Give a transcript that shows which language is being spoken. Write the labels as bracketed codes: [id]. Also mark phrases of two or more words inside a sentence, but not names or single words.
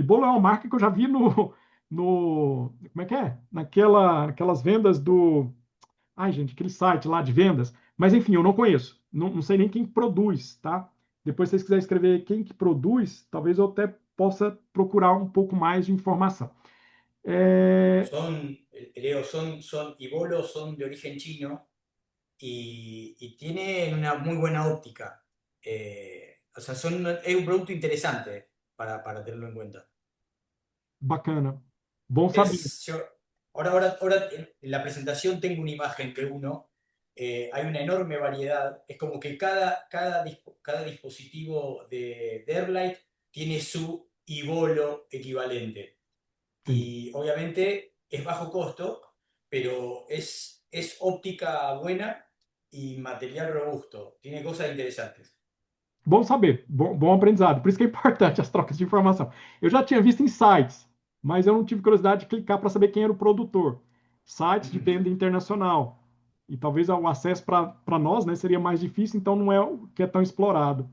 [pt] Ibolo é uma marca que eu já vi como é que é? Naquelas vendas do... Ai, gente, aquele site lá de vendas. Mas, enfim, eu não conheço. Não sei nem quem produz, tá? Depois, se vocês quiserem escrever quem que produz, talvez eu até possa procurar um pouco mais de informação. [es] Son, Leo, y bolos son de origen chino y tienen una muy buena óptica. O sea, es un producto interesante para tenerlo en cuenta. [pt] Bacana. Bom saber. [es] Ahora en la presentación tengo una imagen de uno. Hay una enorme variedad. Es como que cada dispositivo de Airlight tiene su Ibolo equivalente. Y obviamente es bajo costo, pero es óptica buena y material robusto. Tiene cosas interesantes. [pt] Bom saber, bom aprendizado. Por isso que é importante as trocas de informação. Eu já tinha visto em sites, mas eu não tive curiosidade de clicar para saber quem era o produtor. Sites de venda internacional. E talvez o acesso para nós, né, seria mais difícil, então não é o que é tão explorado.